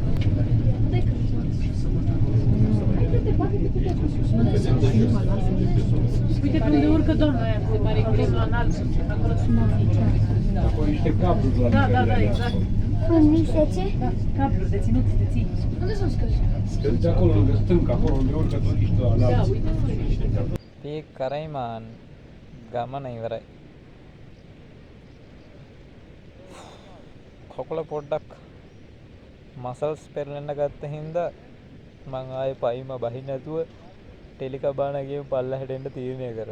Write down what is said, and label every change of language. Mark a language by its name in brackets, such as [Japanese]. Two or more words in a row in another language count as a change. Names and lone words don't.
[Romanian] Uite pe unde urcă doamna aia, se pare că e la înalt. Acolo sunt Acolo niște cabluri la Da, exact. Niște Da, cabluri de ținut, de ții. Unde sunt scări? Scăziți acolo, lângă stâncă, acolo unde urcă turiști la Da, înalt. uite. [Sinhala] පීක් කරයිමාන් ගමන ඉවරයි. කකුල පොඩ්ඩක් මසල්ස් පෙරලෙන්න ගත්ත හින්දා මං ආයේ පයිම බහින්න නැතුව ටෙලිකබාන ගිහින් පල්ලෙහාට එන්න තීරණය කරා.